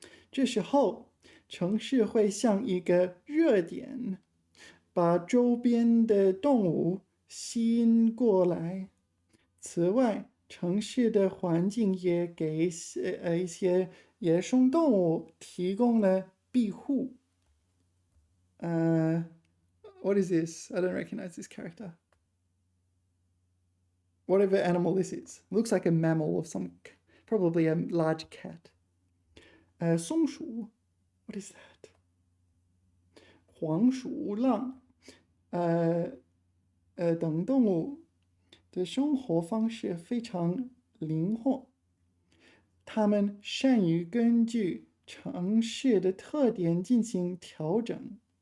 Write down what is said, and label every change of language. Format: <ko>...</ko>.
<zh>这时候，城市会像一个热点，把周边的动物吸引过来。此外，城市的环境也给一些野生动物提供了庇护。</zh> <en>What is this? I don't recognize this character. Whatever animal this is. Looks like a mammal of some, probably a large cat. 松鼠 ，What is that？</en> <zh>黄鼠狼，等动物的生活方式非常灵活，它们善于根据城市的特点进行调整。</zh>